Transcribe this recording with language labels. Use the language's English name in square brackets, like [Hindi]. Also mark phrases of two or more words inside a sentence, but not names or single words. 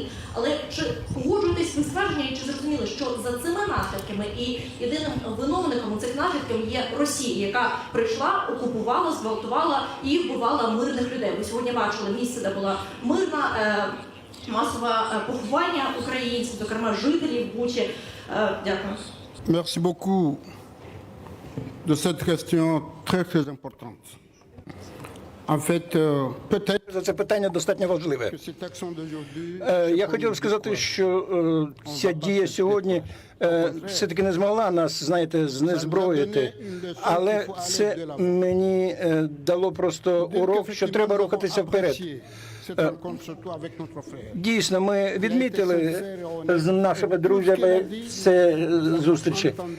[Ukrainian] Але чи погоджуєтесь ви ствердження, і чи зрозуміли, що за цими наслідками і єдиним виновником цих наслідків є Росія, яка прийшла, окупувала, зґвалтувала і вбивала мирних людей? Ви сьогодні бачили місце, де була мирна, масове поховання українців, зокрема жителів Бучі. Дякую. [French] Merci beaucoup de cette question très importante. En fait, peut-être [Ukrainian] Це питання достатньо важливе. [French] que cette action d'aujourd'hui... [Ukrainian] Я хотів сказати, що ця дія сьогодні все-таки не змогла нас, знаєте, знезброїти, але це мені дало просто урок, що треба рухатися вперед. Дійсно, ми відмітили з нашими друзями це зустрічі.